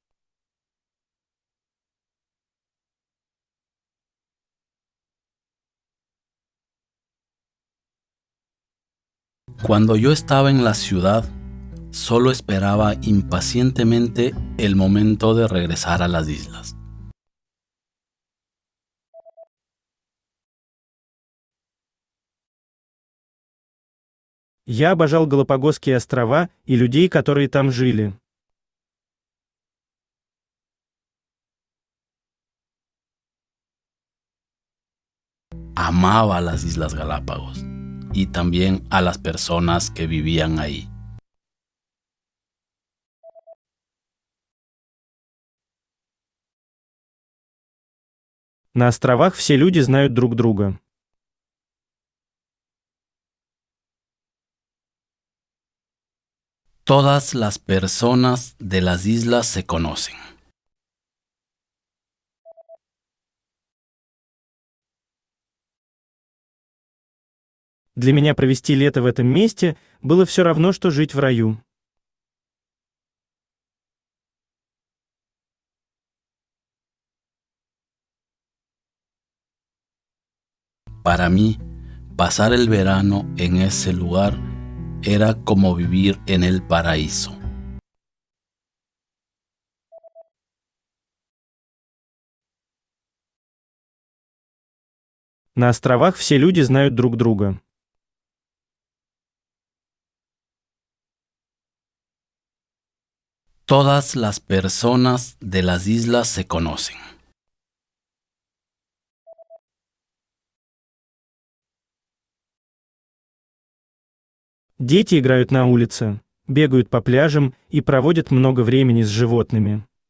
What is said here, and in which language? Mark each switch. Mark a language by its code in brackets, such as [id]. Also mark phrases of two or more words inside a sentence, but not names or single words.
[es] Cuando yo estaba en la ciudad, solo esperaba impacientemente el momento de regresar a las islas. [ru] Я обожал Галапагосские острова и людей, которые там жили. [es] Amaba las Islas Galápagos y también a las personas que vivían ahí. [ru] На островах все люди знают друг друга. [es] Todas las personas de las islas se conocen. [ru] Для меня провести лето в этом месте было все равно, что жить в раю. [es] Para mí, pasar el verano en ese lugar era como vivir en el paraíso. [ru] На островах все люди знают друг друга. [es] Todas las personas de las islas se conocen. [ru] Дети играют на улице, бегают по пляжам и проводят много времени с животными.